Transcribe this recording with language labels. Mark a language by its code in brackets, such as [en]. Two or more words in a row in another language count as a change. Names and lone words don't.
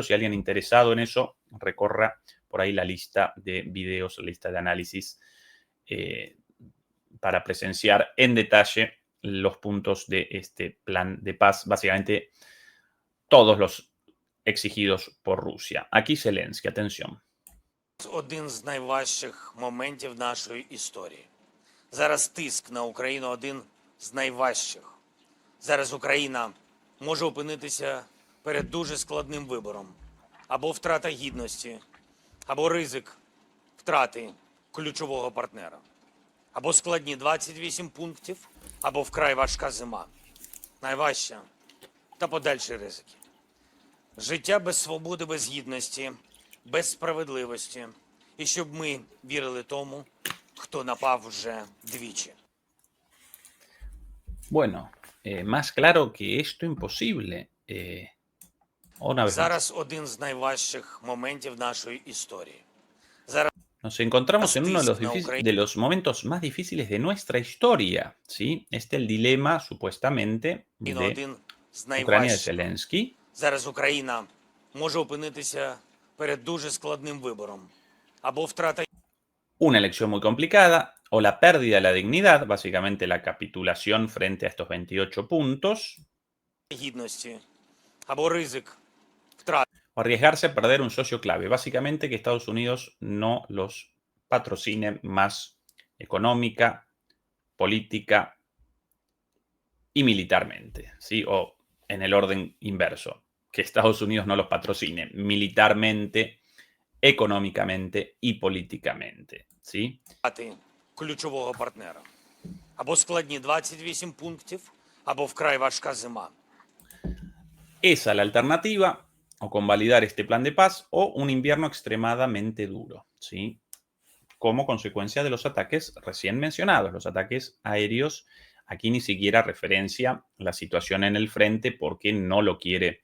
[es] Si alguien interesado en eso, recorra por ahí la lista de videos, la lista de análisis, para presenciar en detalle los puntos de este plan de paz. Básicamente todos los exigidos por Rusia. Aquí Zelensky, atención. [uk] Один з найважчих моментів нашої історії. Зараз тиск на Україну один з найважчих. Зараз Україна може опинитися перед дуже складним вибором. Або втрата гідності, або ризик втрати ключового партнера. Або складні 28 пунктів, або вкрай важка зима. Найважча та подальші ризики. Життя без свободи, без гідності, без справедливості. І щоб ми вірили тому, хто напав вже двічі. [es] Bueno, más claro que esto imposible. Una vez más. [uk] Зараз один з найважчих моментів нашої історії. [es] Nos encontramos en uno de los momentos más difíciles de nuestra historia, ¿sí? Este es el dilema, supuestamente, de Ucrania de Zelensky. [uk] Зараз Україна може опинитися перед дуже складним вибором. Або втрата [es] Una elección muy complicada o la pérdida de la dignidad, básicamente la capitulación frente a estos 28 puntos, [uk] гідності, або ризик втрати [es] o arriesgarse a perder un socio clave, básicamente que Estados Unidos no los patrocine más económica, política y militarmente, ¿sí? O en el orden inverso, que Estados Unidos no los patrocine militarmente, económicamente y políticamente, ¿sí? [uk] ключового партнера. Або складні 28 пунктів, або вкрай важка зима. [es] Esa la alternativa, o convalidar este plan de paz, o un invierno extremadamente duro, ¿sí? Como consecuencia de los ataques recién mencionados, los ataques aéreos. Aquí ni siquiera referencia la situación en el frente porque no lo quiere.